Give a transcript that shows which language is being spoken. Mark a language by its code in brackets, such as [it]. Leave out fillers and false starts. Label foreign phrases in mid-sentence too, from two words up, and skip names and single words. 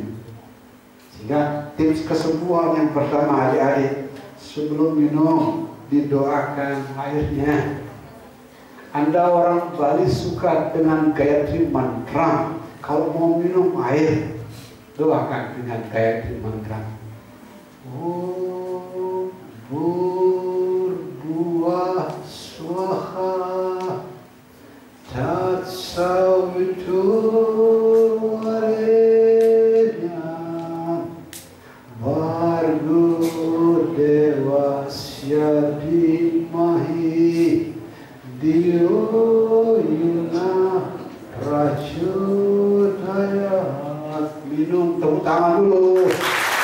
[id] Sehingga tips kesembuhan yang pertama, adik-adik, sebelum minum didoakan airnya. Anda orang Bali suka dengan Gayatri Mantra. Kalau mau minum air, doakan dengan Gayatri Mantra. [sa] Om Bhurbuah Swaha Tat Saviturvarenyam Bhargo Devasya Dhimahi Dhiyo Yuna Prachodayat. [id] Minum, tepuk tangan dulu.